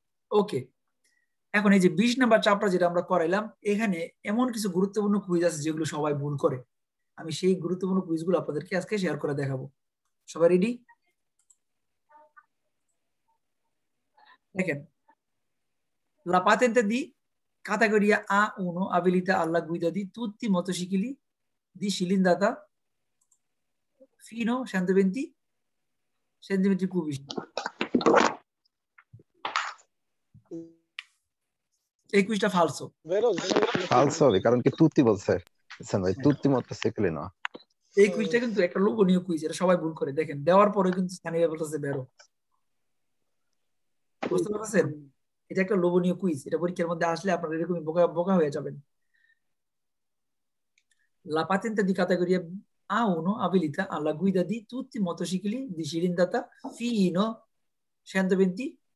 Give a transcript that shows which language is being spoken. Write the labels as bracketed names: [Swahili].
[Bangla] ওকে, এখন এই যে 20 নাম্বার চ্যাপ্টার যেটা আমরা করাইলাম, এখানে এমন কিছু গুরুত্বপূর্ণ কুইজ আছে যেগুলো সবাই ভুল করে। আমি সেই গুরুত্বপূর্ণ কুইজগুলো আপনাদেরকে আজকে শেয়ার করে দেখাবো। সবাই রেডি? [Italian] দেখেন, la patente di categoria A1 abilita alla guida di tutti i motocicli di cilindrata fino a 120 centimetri cubici. [Bangla] এই কুইজটা ফালসো। ফালসো হবে কারণ কি তুতি বলছে ভাই, তুতি মোটরসাইকেলে না। এই কুইজটা কিন্তু একটা লোভনীয় কুইজ, এটা সবাই ভুল করে। দেখেন, দেওয়ার পরে কিন্তু স্থানীয় বলতেছে বেরো। বুঝতে পারছেন? এটা একটা লোভনীয় কুইজ, এটা পরীক্ষার মধ্যে আসলে আপনারা এরকমই বোকা বোকা হয়ে যাবেন। [Italian] La patente di categoria A1 abilita alla guida di tutti i motocicli di cilindrata fino 120